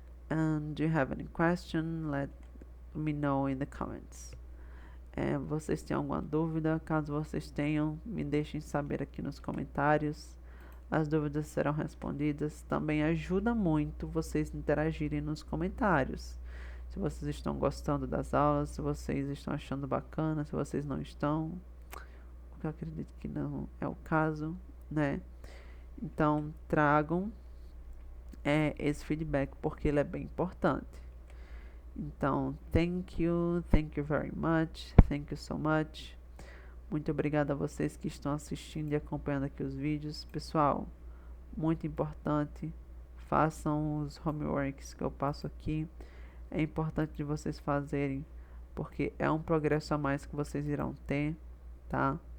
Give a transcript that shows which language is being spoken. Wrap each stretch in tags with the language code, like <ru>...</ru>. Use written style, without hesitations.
<en>And do you have any question? Let me know in the comments.</en> <pt>Vocês têm alguma dúvida? Caso vocês tenham, me deixem saber aqui nos comentários. As dúvidas serão respondidas. Também ajuda muito vocês interagirem nos comentários. Se vocês estão gostando das aulas, se vocês estão achando bacana, se vocês não estão, porque eu acredito que não é o caso, né? Então, tragam esse feedback, porque ele é bem importante.</pt> <en>Então, thank you very much, thank you so much.</en> <pt>Muito obrigado a vocês que estão assistindo e acompanhando aqui os vídeos. Pessoal, muito importante, façam os homeworks que eu passo aqui. É importante de vocês fazerem, porque é um progresso a mais que vocês irão ter, tá?</pt>